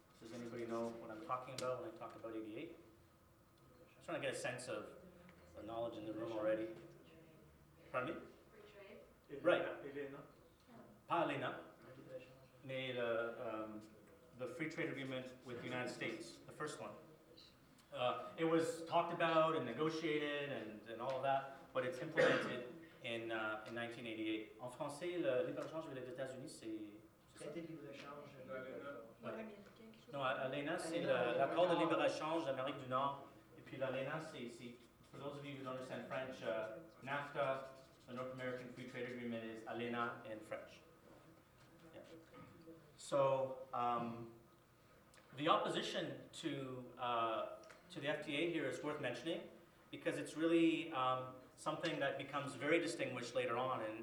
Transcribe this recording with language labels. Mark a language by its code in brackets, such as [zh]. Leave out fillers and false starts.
[en] Does anybody know what I'm talking about when I talk about 88? I'm just trying to get a sense of the knowledge in the room already. Pardon me? Right. Paralena made the free trade agreement with the United States, the first one. It was talked about and negotiated and all of that, but it's implemented in 1988. [fr] En français, le libre-échange avec les États-Unis, c'est... Traité de libre-échange. Non, l'ALENA, c'est l'accord de libre-échange d'Amérique du Nord. Et puis l'ALENA, c'est, [en] for those of you who don't understand French, NAFTA, the North American Free Trade Agreement, is ALENA in French. Yeah. So, the opposition to the FTA here is worth mentioning, because it's really something that becomes very distinguished later on.